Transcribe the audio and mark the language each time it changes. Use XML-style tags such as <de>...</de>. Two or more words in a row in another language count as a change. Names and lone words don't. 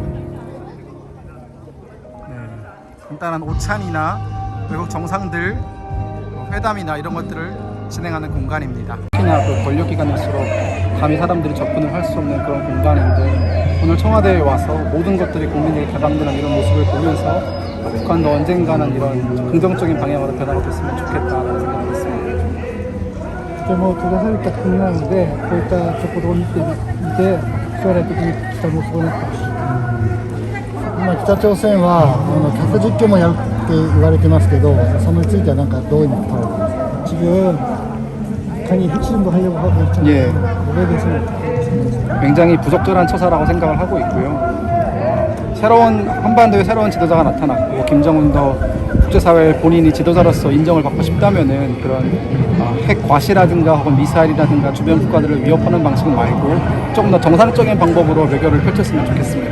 <ko>네, 간단한 오찬이나 외국 정상들 회담이나 이런 것들을 진행하는 공간입니다. 특히나 그 권력기관일수록 감히 사람들이 접근을 할 수 없는 그런 공간인데 오늘 청와대에 와서 모든 것들이 국민에게 개방되는 이런 모습을 보면서 북한도 언젠가는 이런 좀 긍정적인 방향으로 변화가 됐으면 좋겠다라는 생각을 했습니다.</ko> <ja>とても閉ざされた国なので、こういったところを見て、将来的に期待もすごいなってほしい。今、北朝鮮は核実験もやるって言われてますけど、それについてはなんかどういうの考えてますか?</ja> <ko>지금 북한이 핵실험도 하려고 하고 있잖아요. 예. 그거에 대해서 굉장히 부적절한 처사라고 생각을 하고 있고요. 새로운 한반도에 새로운 지도자가 나타났고 김정은도 국제사회 본인이 지도자로서 인정을 받고 싶다면은 그런 핵 과시라든가 혹은 미사일이라든가 주변 국가들을 위협하는 방식은 말고 조금 더 정상적인 방법으로 외교를 펼쳤으면 좋겠습니다.</ko>